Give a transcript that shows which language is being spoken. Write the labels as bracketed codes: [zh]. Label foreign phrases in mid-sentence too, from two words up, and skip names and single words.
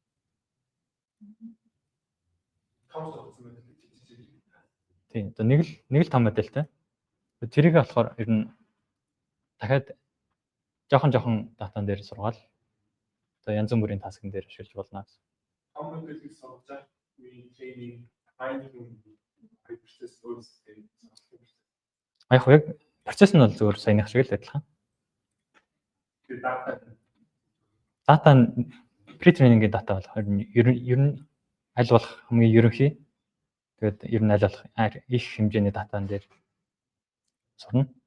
[mn] Тийм одоо нэг л том модельтэй. Тэрийг болохоор ер нь дахиад жоохон датан дээр сургаал одоо янз бүрийн таскн дээр ашиглаж болно гэсэн. Том модельийг сургаж [en] training finding process [mn] өөрсдөө Яг процесс нь бол зөвхөн саяных шиг л адилхан. Дата pre-training-ийн дата бол ер нь аль болох хамгийн ерөнхий. Тэгээд ер нь аль болох их хэмжээний датан дээр сурна.